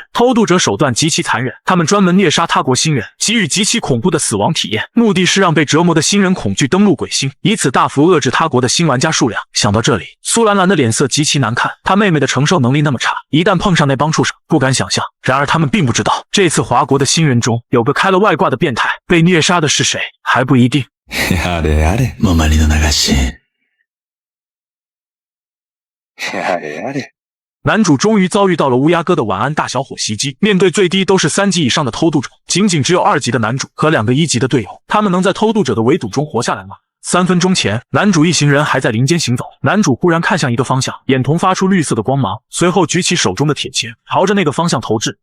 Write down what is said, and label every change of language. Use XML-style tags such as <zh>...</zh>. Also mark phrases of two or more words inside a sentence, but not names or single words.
<zh>偷渡者手段极其残忍，他们专门虐杀他国新人，给予极其恐怖的死亡体验，目的是让被折磨的新人恐惧登陆鬼星，以此大幅遏制他国的新玩家数量。想到这里，苏兰兰的脸色极其难看，她妹妹的承受能力那么差，一旦碰上那帮畜生，不敢想象。然而他们并不知道，这次华国的新人中有个开了外挂的变态，被虐杀的是谁还不一定。</zh> <ja>やれやれ、もまりの流し。やれやれ。</ja> <zh>男主终于遭遇到了乌鸦哥的晚安大小伙袭击，面对最低都是3级以上的偷渡者，仅只有2级的男主和2个1级的队友，他们能在偷渡者的围堵中活下来吗？3分钟前，男主一行人还在林间行走，男主忽然看向一个方向，眼瞳发出绿色的光芒，随后举起手中的铁钳，朝着那个方向投掷。</zh>